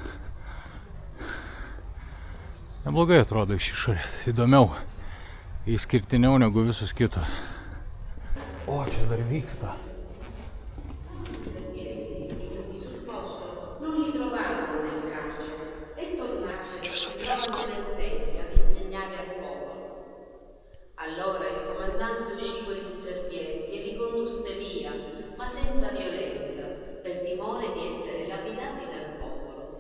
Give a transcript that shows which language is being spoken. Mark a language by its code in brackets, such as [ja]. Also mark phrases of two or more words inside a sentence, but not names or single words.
[lt] Neblogai atrodo iš išorės. Įdomiau. Išskirtiniau negu visus kitų. O, čia dar vyksta. Čia su freskom. [it] Allora il comandante uscì con gli inservienti e li condusse via, ma senza violenza, per timore di essere lapidati dal popolo.